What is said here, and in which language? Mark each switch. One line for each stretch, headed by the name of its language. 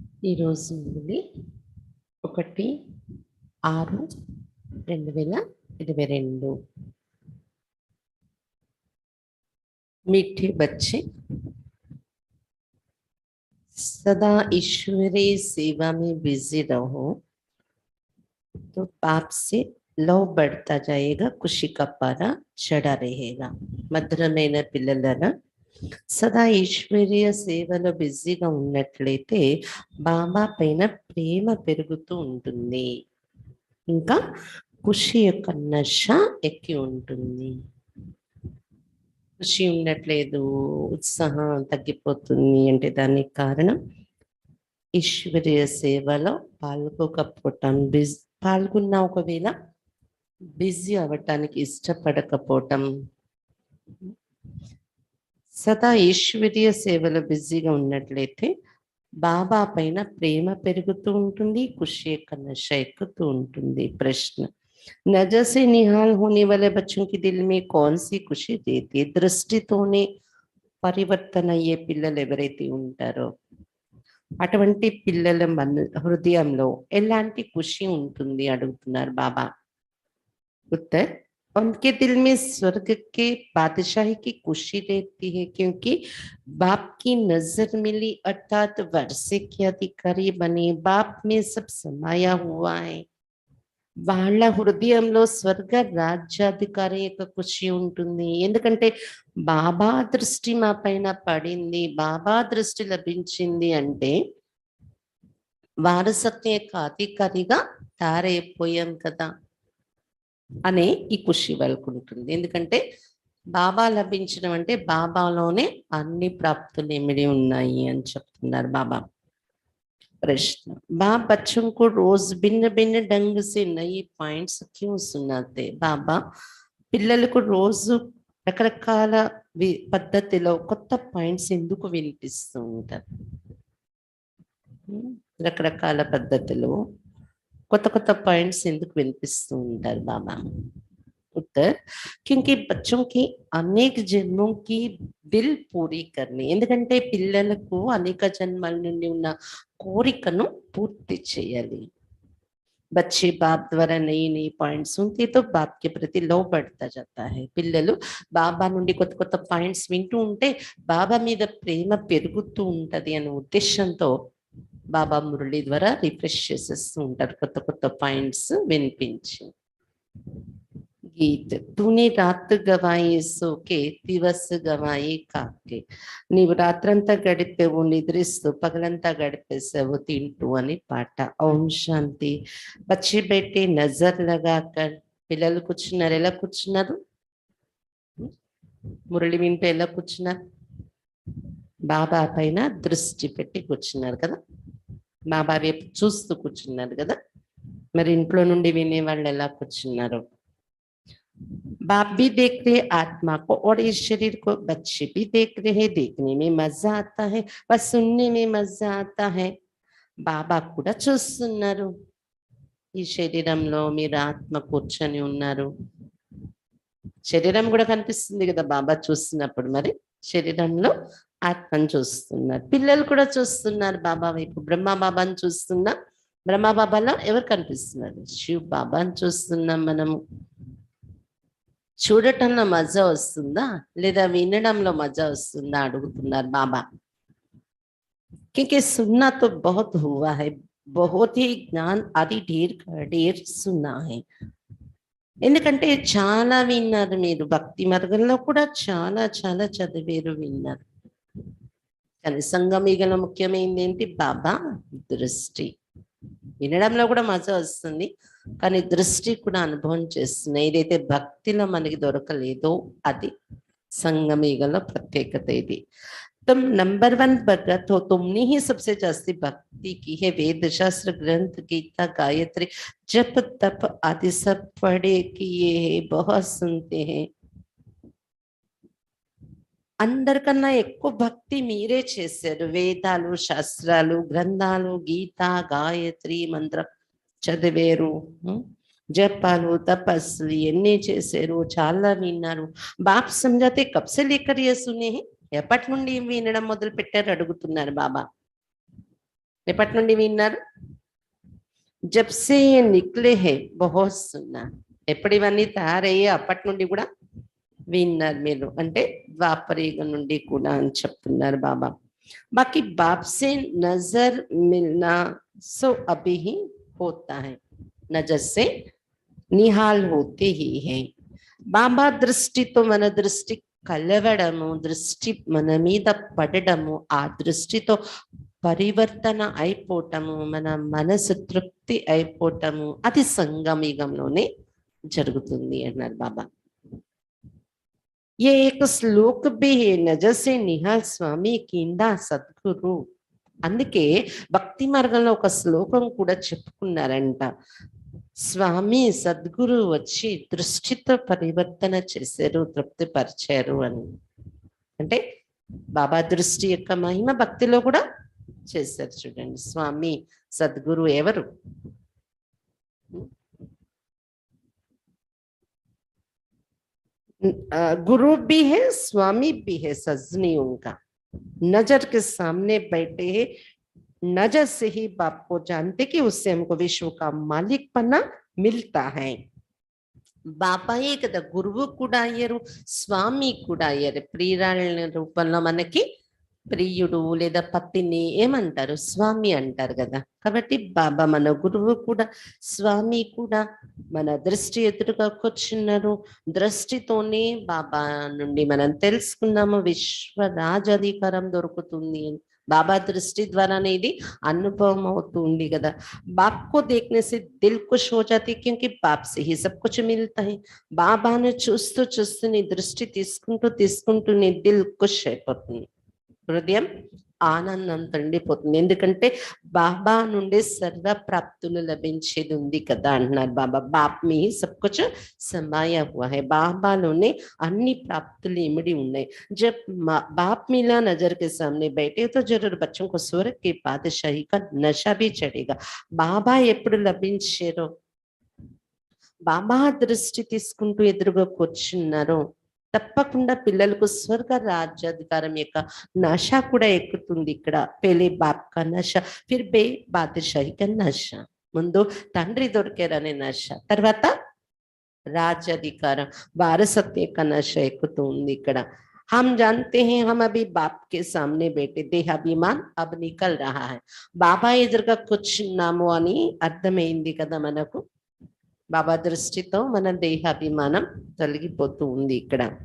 Telugu: ఈరోజు నుండి
Hindi: 1/6/2022 मीठे बच्चे सदा ईश्वरीय सेवा में बिजी रहो तो पाप से लव बढ़ता जाएगा, खुशी का पारा चढ़ा रहेगा.
Telugu: మధురమైన పిల్లలరా, సదా ఈశ్వరీయ సేవలో బిజీగా ఉన్నట్లయితే బాబా పైన ప్రేమ పెరుగుతూ ఉంటుంది, ఇంకా ఖుషి యొక్క నష ఎక్కి ఉంటుంది. ఖుషి ఉండట్లేదు, ఉత్సాహం తగ్గిపోతుంది అంటే దానికి కారణం ఈశ్వరీయ సేవలో పాల్గొకపోవటం. పాల్గొన్న ఒకవేళ బిజీ అవ్వటానికి ఇష్టపడకపోవటం. సదా ఈశ్వరీయ సేవలో బిజీగా ఉన్నట్లయితే బాబా పైన ప్రేమ పెరుగుతూ ఉంటుంది, ఖుషి యొక్క నష ఎక్కుతూ ఉంటుంది.
Hindi: ప్రశ్న, नजर से निहाल होने वाले बच्चों के दिल में कौन सी खुशी देती है?
Telugu: దృష్టితోనే పరివర్తన అయ్యే పిల్లలు ఎవరైతే ఉంటారో అటువంటి పిల్లల హృదయంలో ఎలాంటి ఖుషి ఉంటుంది అడుగుతున్నారు బాబా.
Hindi: उत्तर, उनके दिल में स्वर्ग के बादशाही की खुशी रहती है, क्योंकि बाप की नजर मिली अर्थात वर्षे के अधिकारी बने, बाप में सब समाया हुआ है.
Telugu: వాళ్ళ హృదయంలో స్వర్గ రాజ్యాధికారి యొక్క ఖుషి ఉంటుంది. ఎందుకంటే బాబా దృష్టి మా పైన పడింది, బాబా దృష్టి లభించింది అంటే వారసత్వం యొక్క అధికారిగా తయారైపోయాం కదా అనే ఈ ఖుషి వాళ్ళకు ఉంటుంది. ఎందుకంటే బాబా లభించడం అంటే బాబాలోనే అన్ని ప్రాప్తులు ఇమిడి ఉన్నాయి అని చెప్తున్నారు బాబా.
Hindi: प्रश्न, बाप बच्चों को रोज भिन्न भिन्न ढंग से नई पॉइंट्स क्यों सुनाते?
Telugu: బాబా పిల్లలకు రోజు రకరకాల పద్ధతిలో కొత్త పాయింట్స్ ఎందుకు వినిపిస్తూ ఉంటారు? రకరకాల పద్ధతిలో కొత్త కొత్త పాయింట్స్ ఎందుకు వినిపిస్తూ ఉంటారు బాబా?
Hindi: उत्तर, क्योंकि बच्चों की अनेक जन्मों की दिल पूरी करनी.
Telugu: ఎందుకంటే పిల్లలకు అనేక జన్మల నుండి ఉన్న కోరికను పూర్తి చేయాలి.
Hindi: बच्चे बाप द्वारा नई नई पॉइंट सुनते तो बाप के प्रति लव बढ़ता जाता है.
Telugu: పిల్లలు బాబా నుండి కొత్త కొత్త పాయింట్స్ వింటూ ఉంటే బాబా మీద ప్రేమ పెరుగుతూ ఉంటది అనే ఉద్దేశంతో బాబా మురళి ద్వారా రిఫ్రెష్ చేసేస్తూ ఉంటారు కొత్త కొత్త పాయింట్స్ వినిపించి.
Hindi: గీత్, తూనే రాత్ గవాయి సోకే దివస్ గవాయి కాకే.
Telugu: నీవు రాత్రంతా గడిపేవు నిద్రిస్తూ, పగలంతా గడిపేసావు తింటూ అని పాట. ఓం శాంతి.
Hindi: బచ్చి బెట్టి నజర్ లగాకర్,
Telugu: పిల్లలు కూర్చున్నారు. ఎలా కూర్చున్నారు? మురళి వింటూ ఎలా కూర్చున్నారు? బాబా పైన దృష్టి పెట్టి కూర్చున్నారు కదా, బాబా వైపు చూస్తూ కూర్చున్నారు కదా. మరి ఇంట్లో నుండి వినే వాళ్ళు ఎలా కూర్చున్నారు?
Hindi: बाप भी देख रहे आत्मा को और इस शरीर को, बच्चे भी देख रहे हैं. देखने में मजा आता है व सुनने में मजा आता है.
Telugu: బాబా కూడా చూస్తున్నారు. ఈ శరీరంలో మీరు ఆత్మ కూర్చొని ఉన్నారు, శరీరం కూడా కనిపిస్తుంది కదా బాబా చూస్తున్నప్పుడు. మరి శరీరంలో ఆత్మను చూస్తున్నారు, పిల్లలు కూడా చూస్తున్నారు బాబా వైపు. బ్రహ్మ బాబాని చూస్తున్నా, బ్రహ్మ బాబాలో ఎవరు కనిపిస్తున్నారు? శివ్ బాబాని చూస్తున్నాం మనము. చూడటంలో మజా వస్తుందా లేదా వినడంలో మజా వస్తుందా అడుగుతున్నారు బాబా.
Hindi: क्योंकि सुनना तो बहुत हुआ है, बहुत ही ज्ञान आदि ढेर सुना है.
Telugu: ఎందుకంటే చాలా విన్నారు మీరు, భక్తి మార్గంలో కూడా చాలా చాలా చదివేరు, విన్నారు. కానీ సంగమీగలో ముఖ్యమైనది ఏంటి? బాబా దృష్టి. వినడంలో కూడా మజా వస్తుంది, కానీ దృష్టి కూడా అనుభవం చేస్తున్నాయి. ఏదైతే భక్తిలో మనకి దొరకలేదో అది సంగమీగలో ప్రత్యేకత. ఇది
Hindi: तुम नंबर 1 भगत हो, तुमने ही सबसे जास्ती भक्ति की है. वेद शास्त्र ग्रंथ गीता गायत्री जप तप आदि सब पढ़े किए है, बहुत सुनते हैं.
Telugu: అందరికన్నా ఎక్కువ భక్తి మీరే చేశారు. వేదాలు శాస్త్రాలు గ్రంథాలు గీత గాయత్రి మంత్రం చదివేరు, జపాలు తపస్సులు ఎన్ని చేశారు, చాలా విన్నారు.
Hindi: బాప్ సమझाते कब से लेकर ये सुने हैं?
Telugu: ఎప్పటి నుండి వినడం మొదలు పెట్టారు అడుగుతున్నారు బాబా. ఎప్పటి నుండి విన్నారు?
Hindi: जब से ये निकले हैं बहुत सुना.
Telugu: ఎప్పుడు ఇవన్నీ తయారయ్యే అప్పటి నుండి కూడా విన్నారు మీరు, అంటే ద్వాపరయుగం నుండి కూడా అని చెప్తున్నారు బాబా.
Hindi: बाकी बाप से नजर मिलना सो अभी ही होता है, नजर से निहाल होते ही है.
Telugu: బాబా దృష్టితో మన దృష్టి కలవడము, దృష్టి మన మీద పడడము, ఆ దృష్టితో పరివర్తన అయిపోవటము, మన మనసు తృప్తి అయిపోవటము, అది సంగమయుగంలోనే జరుగుతుంది అన్నారు బాబా.
Hindi: ये एक श्लोक भी है, नजर से निहाल
Telugu: స్వామి కింద సద్గురు. అందుకే భక్తి మార్గంలో ఒక శ్లోకం కూడా చెప్పుకున్నారంట. స్వామి సద్గురు వచ్చి దృష్టితో పరివర్తన చేశారు, తృప్తిపరిచారు అని. అంటే బాబా దృష్టి యొక్క మహిమ భక్తిలో కూడా చేశారు. చూడండి, స్వామి సద్గురు ఎవరు?
Hindi: गुरु भी है, स्वामी भी है सजनियों का. नजर के सामने बैठे हैं, नजर से ही बाप को जानते कि उससे हमको विश्व का मालिक पना मिलता है.
Telugu: బాబాయే కదా గురువు కూడా అయ్యారు, స్వామి కూడా అయ్యారు. ప్రియురాళ్ళ రూపంలో మనకి ప్రియుడు లేదా పత్తిని ఏమంటారు? స్వామి అంటారు కదా. కాబట్టి బాబా మన గురువు కూడా, స్వామి కూడా. మన దృష్టి ఎదురుగా కూర్చున్నారు, దృష్టితోనే బాబా నుండి మనం తెలుసుకున్నాము విశ్వ రాజాధికారం దొరుకుతుంది అని. బాబా దృష్టి ద్వారానే ఇది అనుభవం అవుతుంది కదా.
Hindi: बाप को देखने से दिल खुश हो जाती, क्योंकि बाप से ही सब कुछ मिलता है.
Telugu: బాబాను చూస్తూ చూస్తూ నీ దృష్టి తీసుకుంటూ తీసుకుంటూ నీ దిల్ ఖుష్ అయిపోతుంది, హృదయం ఆనందంతో నిండిపోతుంది. ఎందుకంటే బాబా నుండి సర్వ ప్రాప్తులు లభించేది ఉంది కదా అంటున్నారు బాబా.
Hindi: బాప్ మీ సబ్ కుచ్ సమాయా హువా హై,
Telugu: బాబాలోనే అన్ని ప్రాప్తులు ఇమిడి ఉన్నాయి. जब बाप मिला नजर के सामने बैठे तो जरूर बच्चों को स्वर्ग की बादशाही का नशा भी चढ़ेगा. బాబా ఎప్పుడు లభించారో, బాబా దృష్టి తీసుకుంటూ ఎదురుగా కూర్చున్నారో తప్పకుండా పిల్లలకు స్వర్గ రాజ్యాధికారం యొక్క నష కూడా ఎక్కుతుంది. ఇక్కడ
Hindi: పెళ్లి బాప్ కా నష, ఫిర్ బే బాదషాహి కా నష.
Telugu: ముందు తండ్రి దొరికారనే నష, తర్వాత రాజ్యాధికారం వారసత్వ యొక్క నష ఎక్కుతుంది ఇక్కడ.
Hindi: हम जानते हैं हम अभी बाप के सामने बैठे, देहाभिमान अब निकल रहा है.
Telugu: బాబా ఎదురుగా కూర్చున్నాము అని అర్థమైంది కదా మనకు. బాబా దృష్టితో మన దేహాభిమానం తొలగిపోతూ ఉంది ఇక్కడ.